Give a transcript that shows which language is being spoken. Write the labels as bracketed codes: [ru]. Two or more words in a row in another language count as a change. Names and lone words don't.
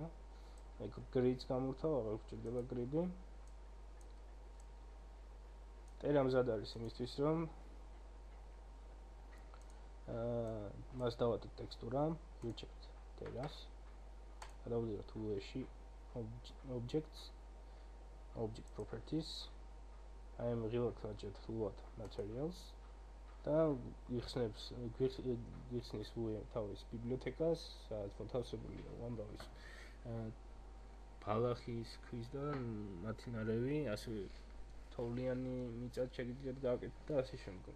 [ka] ეგ grids გამორთავ, აღარ გვჭირდება grid-ი. Terra მზად არის იმისთვის, რომ მას დავადოთ ტექსტურა, ვირჩევთ Terra-ს. გადავიდეთ VS-ში, [en] objects, object properties. [ka] აი ამ ღილაკს ვაჭერთ [en] load materials [ka] და გვიხსნის VS თავის ბიბლიოთეკას, სადაც მოთავსებულია უამრავი ბალახის, ქვის და მათი ნარევი, ასევე თოვლიანი მიწაც შეგიძლიათ გააკეთოთ და ასე შემდგომ.